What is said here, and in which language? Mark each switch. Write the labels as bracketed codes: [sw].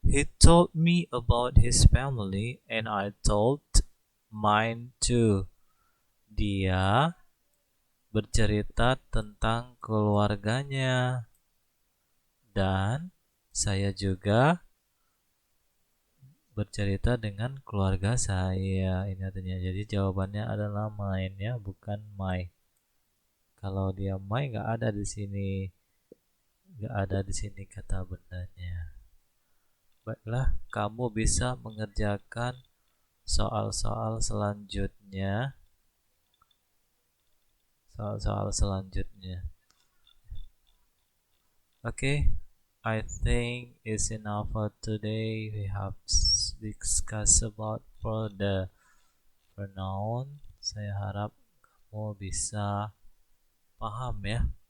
[en] He told me about his family and I told mine too. [id] Dia bercerita tentang keluarganya dan saya juga bercerita dengan keluarga saya. Ini artinya jadi jawabannya adalah mine ya, bukan my. Kalau dia my nggak ada di sini, nggak ada di sini kata bendanya. Baiklah, kamu bisa mengerjakan soal-soal selanjutnya. Soal-soal selanjutnya. [en] Okay, I think it's enough for today. We have discussed about for the pronoun. [id] Saya harap kamu bisa paham ya.